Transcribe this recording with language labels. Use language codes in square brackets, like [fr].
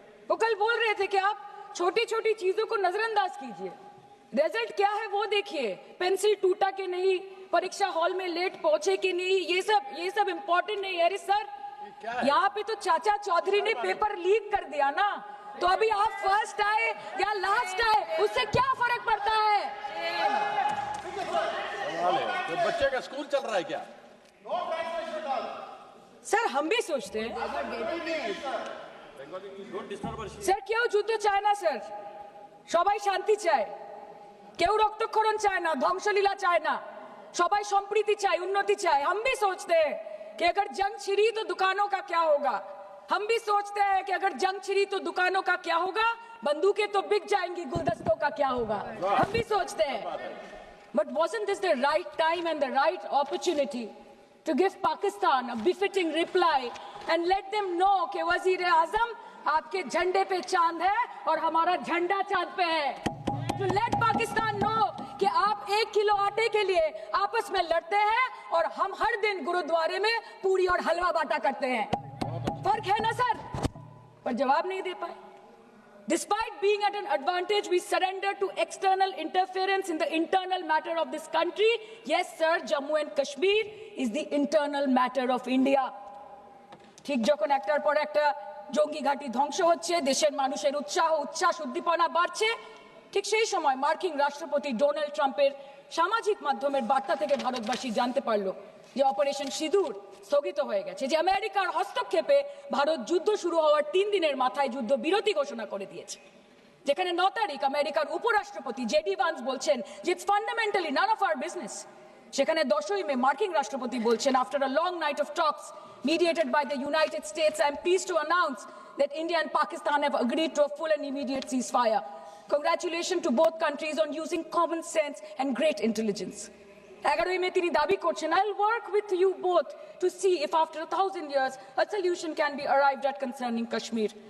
[hi] वो कल बोल रहे थे कि आप छोटी छोटी चीजों को नजरअंदाज कीजिए, रिजल्ट क्या है वो देखिए, पेंसिल टूटा कि नहीं, परीक्षा हॉल में लेट पहुंचे कि नहीं, ये सब इम्पोर्टेंट नहीं है। अरे सर यहाँ पे तो चाचा चौधरी ने पेपर लीक कर दिया ना, तो अभी आप फर्स्ट आए या लास्ट आए उससे क्या फर्क पड़ता है? तो बच्चे का स्कूल चल रहा है क्या? [bn] স্যার [hi] हम भी सोचते हैं [bn] স্যার কেউ যুদ্ধ চায় না স্যার, সবাই শান্তি চায়, কেউ রক্তক্ষরণ চায় না, ধ্বংসলীলা চায় না, সবাই সম্প্রীতি চায়, উন্নতি চায়। [hi] हम भी सोचते हैं कि अगर जंग छिड़ी तो दुकानों का क्या होगा, हम भी सोचते हैं कि अगर जंग छिड़ी तो दुकानों का क्या होगा, बंदूकें तो बिक जाएंगी, गुलदस्तों का क्या होगा, हम भी सोचते हैं। [en] But wasn't this the right time and the right opportunity to give Pakistan a befitting reply and let them know [hi] कि वज़ीर-ए-आज़म आपके झंडे पे चांद है और हमारा झंडा चांद पे है। [en] To let Pakistan know [hi] कि आप 1 किलो आटे के लिए आपस में लड़ते हैं और हम हर दिन गुरुद्वारे में पूरी और हलवा बांटा करते हैं। फर्क है ना सर? पर जवाब नहीं दे पाए। [en] Despite being at an advantage, we surrender to external interference in the internal matter of this country. Yes, sir, Jammu and Kashmir is the internal matter of India. [bn] ঠিক যখন একটার পর একটা জঙ্গি ঘাঁটি ধ্বংস হচ্ছে, দেশের মানুষের উচ্ছ্বাস উদ্দীপনা বাড়ছে, ঠিক সেই সময় মার্কিন রাষ্ট্রপতি ডোনাল্ড ট্রাম্পের সামাজিক মাধ্যমের বার্তা থেকে ভারতবাসী জানতে পারলো যে অপারেশন সিঁদুর স্থগিত হয়ে গেছে, যে আমেরিকার হস্তক্ষেপে ভারত যুদ্ধ শুরু হওয়ার 3 দিনের মাথায় যুদ্ধ বিরতি ঘোষণা করে দিয়েছে, যেখানে 9 তারিখ আমেরিকার উপরাষ্ট্রপতি জেডি ভান্স বলছেন যে [en] It's fundamentally none of our business. [bn] সেখানে 10ই মে মার্কিন রাষ্ট্রপতি বলছেন, [en] After a long night of talks mediated by the United States, I am pleased to announce that India and Pakistan have agreed to a full and immediate ceasefire. Congratulations to both countries on using common sense and great intelligence. [bn] 11ই মে তিনি দাবি করছেন, [en] I'll work with you both to see if after 1000 years a solution can be arrived at concerning Kashmir.